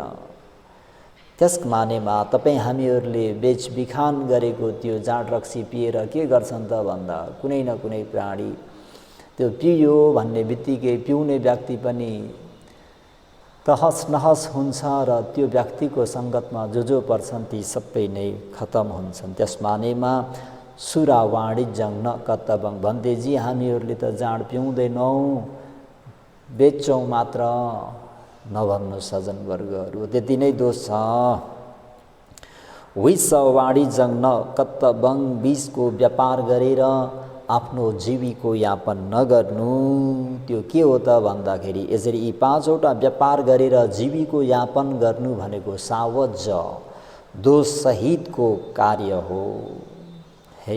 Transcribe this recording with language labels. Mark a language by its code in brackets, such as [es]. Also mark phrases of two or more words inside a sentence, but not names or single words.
[ne] त्यस मानेमा तपाईँ हामीहरूले बेचबिखान गरेको त्यो जाँड रक्सी पिएर के गर्छन् त भन्दा कुनै न कुनै प्राणी त्यो पियो भन्ने बित्तिकै पिउने व्यक्ति पनि तहस नहस हुन्छ र त्यो व्यक्तिको सङ्गतमा जो पर्छन् ती सबै नै खतम हुन्छन्। त्यस मानेमा [sa] सुरा वाणिज्यं न कर्तव्यं [ne] भन्देजी हामीहरूले त जाँड पिउँदैनौँ, बेच्छौँ मात्र नभन्नु सज्जनवर्गहरू, त्यति नै दोष छ। [sa] विष वाणिज्यं न कर्तव्यं, [ne] विषको व्यापार गरेर आफ्नो जीविकोयापन नगर्नु, त्यो के हो त भन्दाखेरि यसरी यी पाँचवटा व्यापार गरेर जीविकोयापन गर्नु भनेको सावज्य दोषसहितको कार्य हो, है।